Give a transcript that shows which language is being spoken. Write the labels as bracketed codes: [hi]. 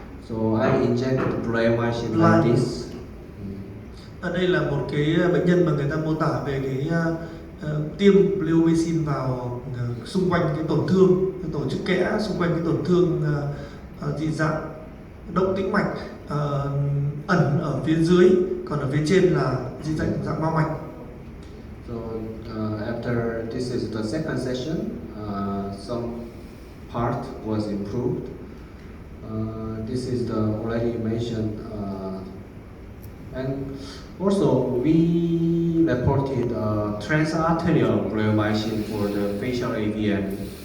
[en] So I injected bleomycin like this. [vi] Ở đây là một cái bệnh nhân mà người ta mô tả về cái tiêm bleomycin vào xung quanh cái tổn thương, cái tổ chức kẽ, xung quanh cái tổn thương dị dạng động tĩnh mạch ẩn ở phía dưới, còn ở phía trên là dị dạng bao mạch. [en] So after this is the second session, some part was improved. This is the already mentioned, and also we reported transarterial bleomycin for the facial AVM.